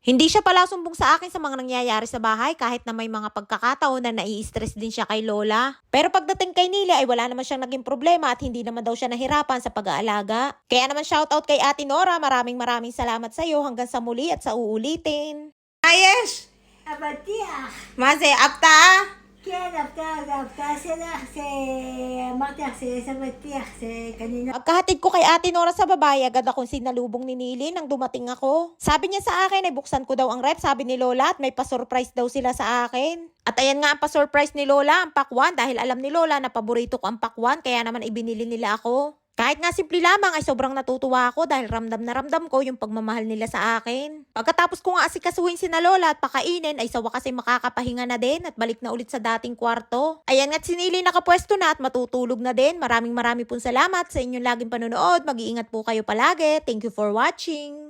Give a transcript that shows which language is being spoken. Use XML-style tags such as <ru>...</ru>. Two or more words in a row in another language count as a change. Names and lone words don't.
<tl>Hindi siya pala sumbong sa akin sa mga nangyayari sa bahay kahit na may mga pagkakataon na nai-stress din siya kay Lola. Pero pagdating kay Nili ay wala naman siyang naging problema at hindi naman daw siya nahirapan sa pag-aalaga. Kaya naman shoutout kay Ate Nora, maraming salamat sa iyo hanggang sa muli at sa uulitin. Ayes!</tl> <he>אבטיח. מה זה, אבטה? כן, אבטה שלך, אמרתי לך שיש אבטיח, שקנינו.</he> <tl>Pagkahatid ko kay Ate Nora sa babae, agad akong sinalubong ni Nili nang dumating ako. Sabi niya sa akin ay buksan ko daw ang rep, sabi ni Lola, at may pa-surprise daw sila sa akin. At ayan nga ang pa-surprise ni Lola, ang pakwan, dahil alam ni Lola na paborito ko ang pakwan, kaya naman ibinili nila ako. Kahit nga simple lamang ay sobrang natutuwa ako dahil ramdam na ramdam ko yung pagmamahal nila sa akin. Pagkatapos ko nga asikasuhin sina Lola at pakainin ay sa wakas ay makakapahinga na din at balik na ulit sa dating kwarto. Ayan nga't si Nili nakapwesto na at matutulog na din. Maraming pong salamat sa inyong laging panonood. Mag-iingat po kayo palagi.</tl> <en>Thank you for watching.</en>